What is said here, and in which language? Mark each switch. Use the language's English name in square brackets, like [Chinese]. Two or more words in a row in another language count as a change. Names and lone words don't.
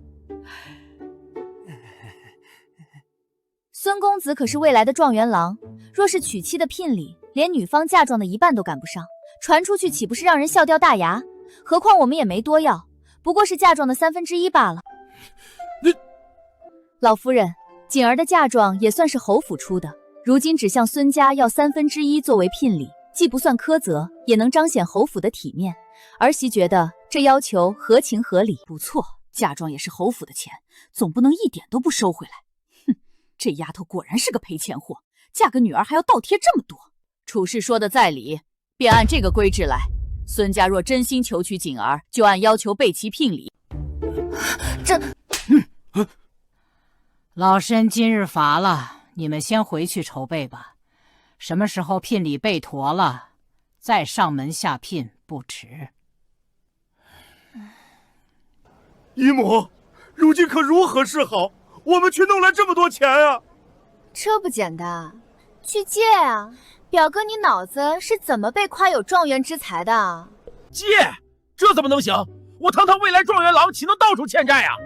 [Chinese] 孫公子可是未來的狀元郎，若是娶妻的聘禮，連女方嫁妝的一半都趕不上，傳出去豈不是讓人笑掉大牙？何況我們也沒多要，不過是嫁妝的1/3罷了。老夫人，錦兒的嫁妝也算是侯府出的，如今只向孫家要1/3作為聘禮，既不算苛責，也能彰顯侯府的體面。兒媳覺得這要求合情合理。不錯，嫁妝也是侯府的錢，總不能一點都不收回來。哼，這丫頭果然是個賠錢貨，嫁個女兒還要倒貼這麼多。楚氏說的在理，便按這個規制來。孫家若真心求娶錦兒，就按要求備齊聘禮。這。老身今日乏了，你們先回去籌備吧。什麼時候聘禮備妥了，再上門下聘不遲。姨母，如今可如何是好？我们却弄来这么多钱啊！这不简单，去借啊！表哥，你脑子是怎么被夸有状元之才的？借？这怎么能行？我堂堂未来状元郎，岂能到处欠债啊？